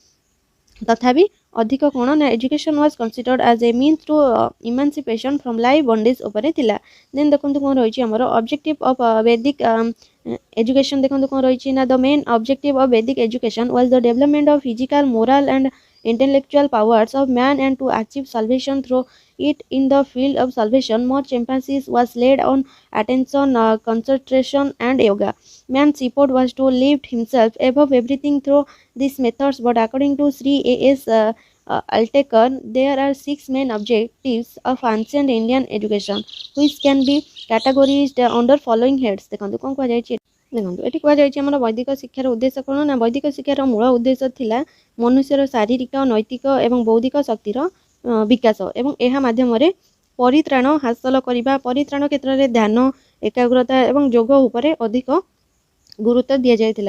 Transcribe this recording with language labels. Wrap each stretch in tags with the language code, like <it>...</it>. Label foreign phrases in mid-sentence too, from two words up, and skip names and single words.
<or>ତଥାପି ଅଧିକ କ'ଣ ନା</or> <en>education was considered as a means to emancipation from life bondage</en> <or>ଉପରେ ଥିଲା। ଦେନ୍ ଦେଖନ୍ତୁ କ'ଣ ରହିଛି ଆମର</or> <en>objective of Vedic education.</en> <or>ଦେଖନ୍ତୁ କ'ଣ ରହିଛି ନା</or> <en>the main objective of Vedic education was the development of physical, moral and intellectual powers of man and to achieve salvation through it. In the field of salvation, much emphasis was laid on attention, concentration and yoga. Man's effort was to lift himself above everything through these methods, but according to Sri A.S. Altekar, there are 6 main objectives of ancient Indian education, which can be categorized under following heads।</en> <or>ଦେଖନ୍ତୁ କ'ଣ କୁହାଯାଇଛି, ଦେଖନ୍ତୁ ଏଠି କୁହାଯାଇଛି ଆମର ବୈଦିକ ଶିକ୍ଷାର ଉଦ୍ଦେଶ୍ୟ କ'ଣ ନା ବୈଦିକ ଶିକ୍ଷାର ମୂଳ ଉଦ୍ଦେଶ୍ୟ ଥିଲା ମନୁଷ୍ୟର ଶାରୀରିକ, ନୈତିକ ଏବଂ ବୌଦ୍ଧିକ ଶକ୍ତିର ବିକାଶ ଏବଂ ଏହା ମାଧ୍ୟମରେ ପରିତ୍ରାଣ ହାସଲ କରିବା। ପରିତ୍ରାଣ କ୍ଷେତ୍ରରେ ଧ୍ୟାନ, ଏକାଗ୍ରତା ଏବଂ ଯୋଗ ଉପରେ ଅଧିକ ଗୁରୁତ୍ୱ ଦିଆଯାଇଥିଲା।</or>